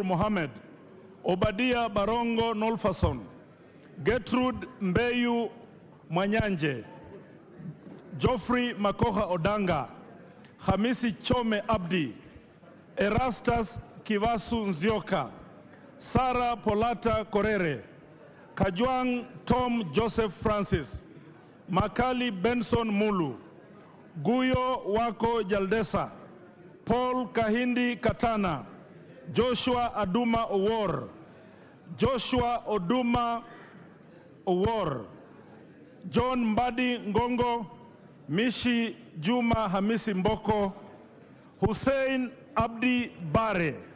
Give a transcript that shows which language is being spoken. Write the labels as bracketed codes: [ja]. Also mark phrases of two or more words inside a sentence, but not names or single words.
[sw] Mohammed, Obadia Barongo Nolfason, Gertrude Mbeyu Mwanyanje, Geoffrey Makoha Odanga, Hamisi Chome Abdi, Erastus Kivasu Nzioka, Sarah Polata Korere, Kajwang Tom Joseph Francis, Makali Benson Mulu, Guyo Wako Jaldesa, Paul Kahindi Katana, Joshua Aduma Owor, Joshua Oduma Owor, John Mbadi Ngongo, Mishi Juma Hamisi Mboko, Hussein Abdi Bare,